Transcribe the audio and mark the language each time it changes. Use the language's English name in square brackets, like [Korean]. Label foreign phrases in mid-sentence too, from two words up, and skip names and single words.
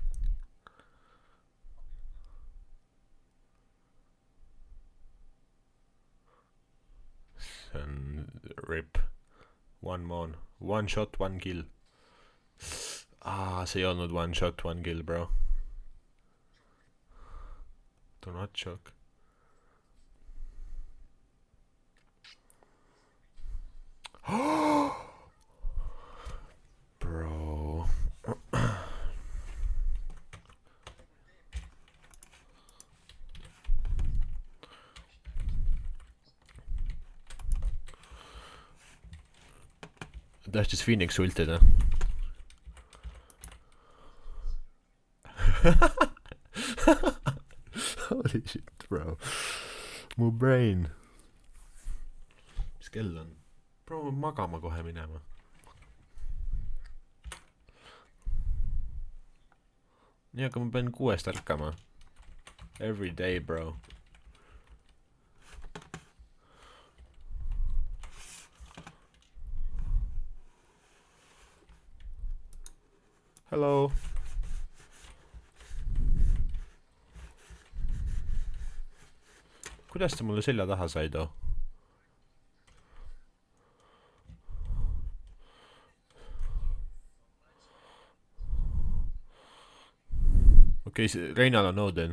[Estonian] See on rip. [English] One shot, one kill. [Estonian] See ei olnud [English] one shot, one kill, [Estonian] bro. [English] Do not choke. Bro. [Estonian] Tahtis Phoenix ultida. [English] Holy shit, bro. [Estonian] Mu brain. Mis kell on? Bro, ma magama kohe minema. Nii, aga ma pean 6 ärkama. [English] Every day, bro. Hello. [Estonian] Kuidas ta mulle selja taha sai too? Okei, Reinal on Odin.